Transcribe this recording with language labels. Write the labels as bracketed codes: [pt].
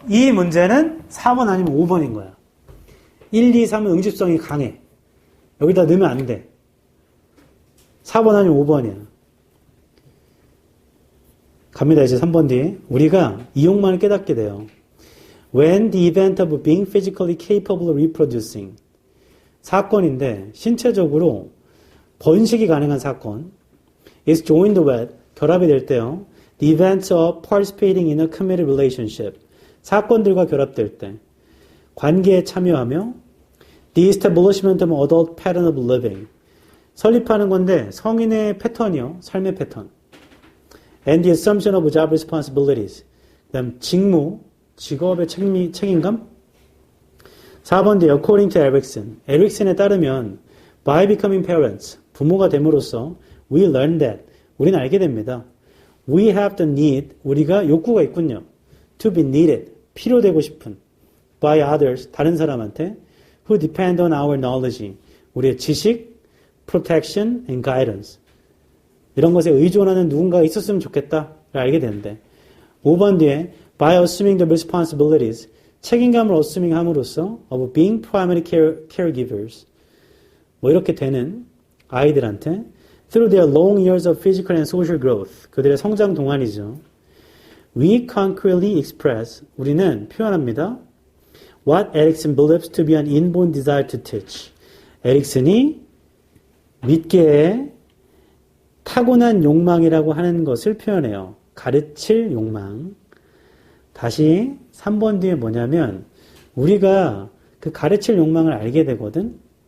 [ko] 이 문제는 4번 아니면 5번인 거야. 1, 2, 3은 응집성이 강해. 여기다 넣으면 안 돼. 4번 아니면 5번이야. 갑니다. 이제 3번 뒤. 우리가 이 욕망을 깨닫게 돼요. [en] When the event of being physically capable of reproducing. [ko] 사건인데 신체적으로 번식이 가능한 사건. [en] is joined with. [ko] 결합이 될 때요. [en] The events of participating in a committed relationship. [ko] 사건들과 결합될 때. 관계에 참여하며 [en] the establishment of an adult pattern of living. [ko] 설립하는 건데 성인의 패턴이요. 삶의 패턴. [en] And the assumption of job responsibilities. [ko] 그 다음 직무, 직업의 책임감. 4번 뒤에 [en] according to Erikson. [ko] 에릭슨에 따르면 [en] by becoming parents. [ko] 부모가 됨으로써 [en] we learn that. [ko] 우리는 알게 됩니다. [en] We have the need. [ko] 우리가 욕구가 있군요. [en] To be needed. [ko] 필요되고 싶은. [en] By others. [ko] 다른 사람한테. [en] Who depend on our knowledge. [ko] 우리의 지식, [en] protection, and guidance. [ko] 이런 것에 의존하는 누군가가 있었으면 좋겠다. 알게 되는데. 5번 뒤에 [en] by assuming the responsibilities. [ko] 책임감을 [en] assuming [ko] 함으로써 [en] of being primary caregivers. [ko] 뭐 이렇게 되는 아이들한테 [en] through their long years of physical and social growth. [ko] 그들의 성장 동안이죠. [en] We concretely express. [ko] 우리는 표현합니다. [en] What Erikson believes to be an inborn desire to teach. [ko] 에릭슨이 믿기에 타고난 욕망이라고 하는 것을 표현해요. 가르칠 욕망. 다시 3번 뒤에 뭐냐면 우리가 그 가르칠 욕망을 알게 되거든.